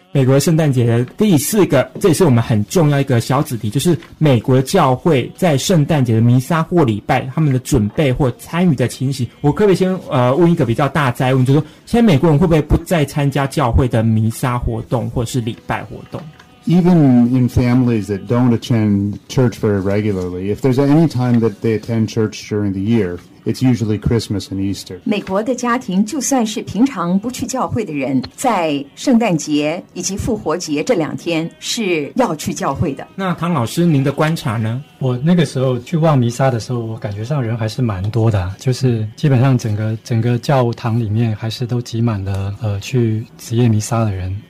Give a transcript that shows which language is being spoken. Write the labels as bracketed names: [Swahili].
[Chinese] 美国圣诞节的第四个，这也是我们很重要一个小子题，就是美国的教会在圣诞节的弥撒或礼拜，他们的准备或参与的情形。我可不可以先问一个比较大灾问，就是说，现在美国人会不会不再参加教会的弥撒活动或是礼拜活动？ [English] Even in families that don't attend church very regularly, if there's any time that they attend church during the year, it's usually Christmas and Easter. [Chinese] 美国的家庭就算是平常不去教会的人，在圣诞节以及复活节这两天是要去教会的。那唐老师，您的观察呢？我那个时候去望弥撒的时候，我感觉上人还是蛮多的，就是基本上整个教堂里面还是都挤满了去职业弥撒的人。